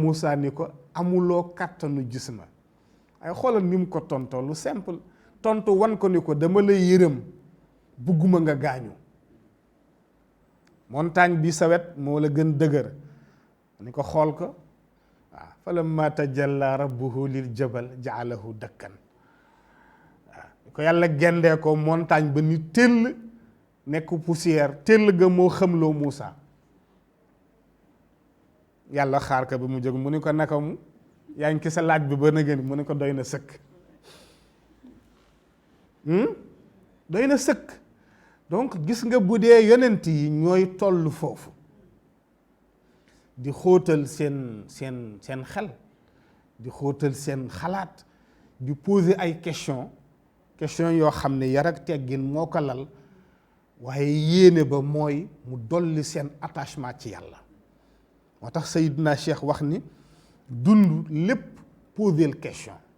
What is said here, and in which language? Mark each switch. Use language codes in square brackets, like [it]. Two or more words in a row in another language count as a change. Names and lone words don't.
[wo] Moussa ni ko amuloo kàttanu gis ma ay xoolal ni mu ko tontoo lu simple tontu wan ko ni ko dama lay yërëm bugguma nga gaañu montagne bi sa wet moo la gën dëgër ni ko xool ko waaw [ar] فلما تجلى ربه للجبل جعله دكا [wo] waaw ni ko yàlla gendee ko montagne ba ni tëll nekk poussière tëll ga moo xamloo Moussa yàlla xaar ka ba mu jóg mu ni ko naka mu yaa ngi ki sa laaj bi ba na gën mu ni ko doy na sëkk doy na sëkk donc gis nga bu dee yonent yi ñooy toll foofu di xóotal seen xel di xóotal seen xalaat di poser ay question yoo xam ne yar ak teggin moo ko lal waaye yéene ba mooy mu dolli seen attachement ci yàlla moo tax Seydina Cheikh wax ni dund lépp [fr] poser question